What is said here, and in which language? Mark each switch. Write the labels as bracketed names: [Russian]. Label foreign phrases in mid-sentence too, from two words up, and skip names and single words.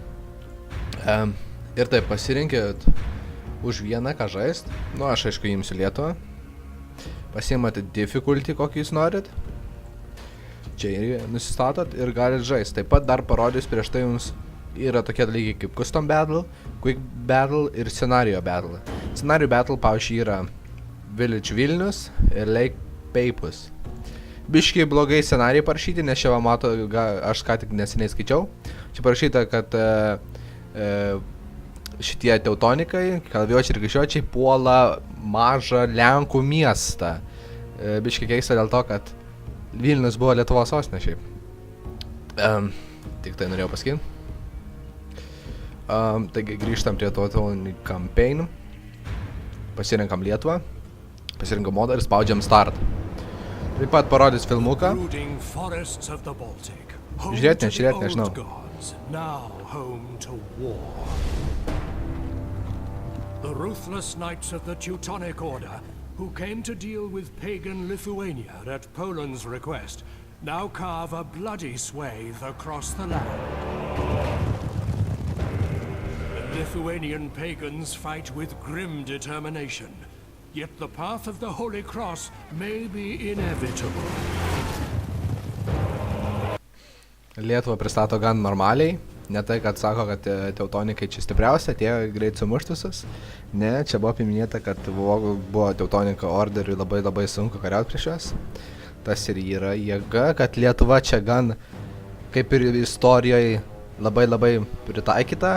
[Lithuanian] Ir taip, pasirinkit už vieną, ką žaist. Nu, aš aišku imsiu Lietuvą. Pasiimate difficulty, kokį jūs norit. Čia ir nusistatot ir galit žaist. Taip pat dar parodys prieš tai jums yra tokie dalykai kaip Custom Battle, Quick Battle ir Scenario Battle. Scenario Battle, pavyzdžiui, yra Village Vilnius ir Lake Peipus. Biškai blogai scenarijai parašyti, nes čia va mato, aš ką tik neseniai skaičiau. Čia parašyta, kad šitie teutonikai, kalavijuočiai ir kryžiuočiai puola mažą Lenkų miestą. Biškai keista dėl to, kad Vilnius buvo Lietuvos sostinė šiaip. Tik tai norėjau pasakyti. Taigi grįžtam prie Teutonic Campaign. Pasirenkam Lietuvą, pasirinkam modą ir spaudžiam Start. Taip pat parodys filmuką. Žiūrėt, nežinau. [English] The ruthless knights of the Teutonic Order, who came to deal with pagan Lithuania at Poland's request, now carve a bloody swathe across the land. The Lithuanian pagans fight with grim determination, yet the path of the Holy Cross may be inevitable. [Lithuanian] Lietuva pristato gan normaliai. Ne tai, kad sako, kad teutonikai čia stipriausia, atėjo greit sumušt visus. Ne, čia buvo paminėta, kad buvo Teutoniko orderiui labai sunku kariauti prieš juos. Tas ir yra jėga, kad Lietuva čia gan, kaip ir istorijoje, labai pritaikyta.